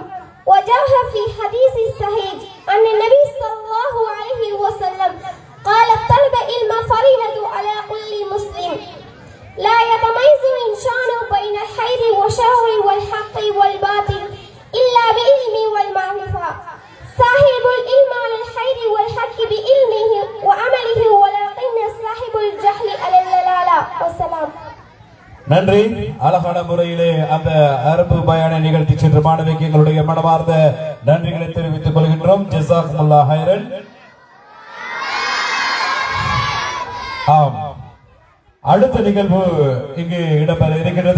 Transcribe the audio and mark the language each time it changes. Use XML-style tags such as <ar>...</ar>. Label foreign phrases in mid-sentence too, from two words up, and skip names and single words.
<ar>وجاء في حديث صحيح أن النبي صلى الله عليه وسلم قال: طلب العلم فريضة على كل مسلم، لا يتميز الإنسان بين الخير والشر والحق والباطل إلا بعلم والمعرفة. صاحب العلم على الخير والحق بعلمه وعمله، ولكن صاحب الجهل على الضلالة. والسلام.</ar> <ta>நன்றி. அழகான முறையிலே அந்த அரபு பயானை நிகழ்த்தி சென்ற மாணவிக்கு எங்களுடைய மனமார்ந்த நன்றிகளை தெரிவித்துக் கொள்கின்றோம்.</ta> <ar>جزاكم الله خيرا.</ar> <ta>ஆம், அடுத்த நிகழ்வு இங்கு இடம்பெற இருக்கிறது.</ta>